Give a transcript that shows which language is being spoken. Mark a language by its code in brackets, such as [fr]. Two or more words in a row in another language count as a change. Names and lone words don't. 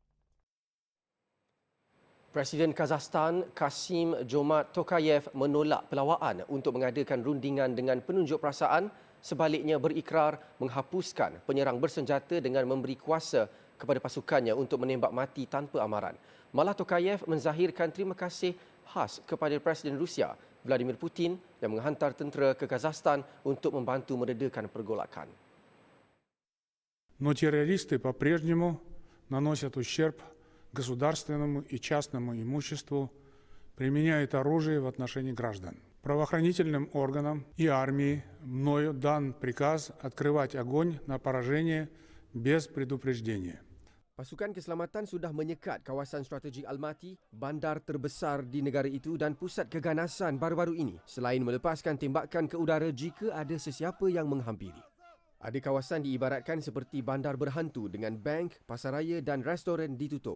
[ms] Presiden Kazakhstan Kasim-Jomart Tokayev menolak pelawaan untuk mengadakan rundingan dengan penunjuk perasaan sebaliknya berikrar menghapuskan penyerang bersenjata dengan memberi kuasa kepada pasukannya untuk menembak mati tanpa amaran. Malah Tokayev menzahirkan terima kasih khas kepada Presiden Rusia Vladimir Putin yang menghantar tentera ke Kazakhstan untuk membantu meredakan pergolakan. [ru] Но террористы по-прежнему наносят ущерб государственному и частному имуществу, применяют оружие в отношении граждан. Правоохранительным органам и армии мною дан приказ открывать огонь на поражение без предупреждения. [ms] Pasukan keselamatan sudah menyekat kawasan strategik Almaty, bandar terbesar di negara itu dan pusat keganasan baru-baru ini selain melepaskan tembakan ke udara jika ada sesiapa yang menghampiri. Ada kawasan diibaratkan seperti bandar berhantu dengan bank, pasaraya dan restoran ditutup.